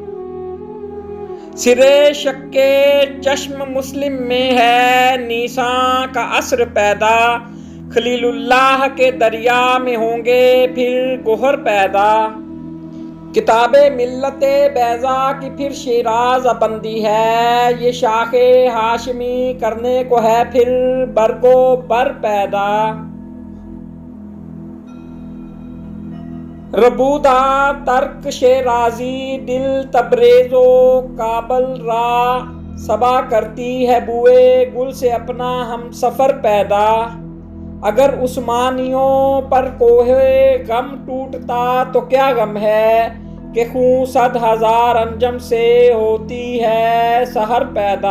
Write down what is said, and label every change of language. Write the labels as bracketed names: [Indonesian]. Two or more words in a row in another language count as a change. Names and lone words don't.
[Urdu] سرے شک چشم مسلم میں ہے نیساں کا عصر پیدا، خلیل اللہ کے دریا میں ہوں گے پھر گوہر پیدا۔ کتاب ملت بیضا کی پھر شیراز بندی ہے، یہ شاخ ہاشمی کرنے کو ہے پھر برگ و بر پیدا۔ [Persian] ربودہ ترک شیرازی دل تبریز و کابل را، [Urdu] صبا کرتی ہے بوئے گل سے اپنا ہم سفر پیدا۔ اگر عثمانیوں پر کوہ غم ٹوٹتا تو کیا غم ہے کہ خون 100,000 انجم سے ہوتی ہے سحر پیدا۔